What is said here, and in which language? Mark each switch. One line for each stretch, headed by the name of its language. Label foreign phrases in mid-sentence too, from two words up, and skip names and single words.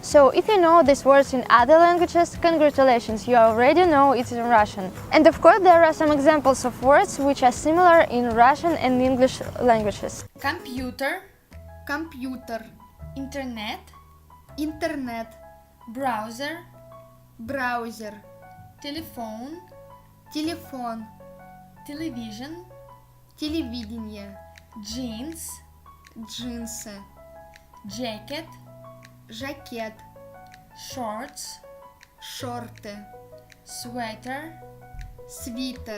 English: So if you know these words in other languages, congratulations, you already know it in Russian. And of course there are some examples of words which are similar in Russian and English languages. Computer, Computer, internet, internet, browser, browser, telephone,
Russian: телефон,
English: television,
Russian: телевидение,
English: jeans,
Russian: джинсы,
English: jacket,
Russian: жакет,
English: shorts,
Russian: шорты,
English: sweater,
Russian: свитер,